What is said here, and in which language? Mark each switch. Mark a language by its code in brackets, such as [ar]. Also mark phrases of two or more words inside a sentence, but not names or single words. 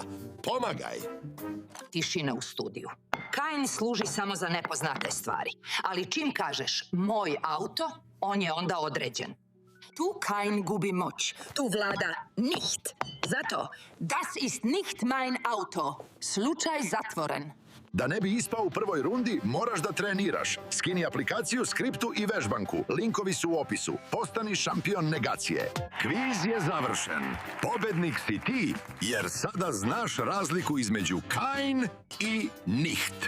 [sr] Pomagaj. Tišina u studiju. Kein služi samo za nepoznate stvari. Ali čim kažeš moj auto, on je onda određen. Tu Kein gubi moć. Tu vlada Nicht. [de] Zato, das ist nicht mein Auto. [sr] Slučaj zatvoren. Da ne bi ispao u prvoj rundi, moraš da treniraš. Skini aplikaciju, skriptu i vežbanku. Linkovi su u opisu. Postani šampion negacije. Kviz je završen. Pobednik si ti, jer sada znaš razliku između Kein i Nicht.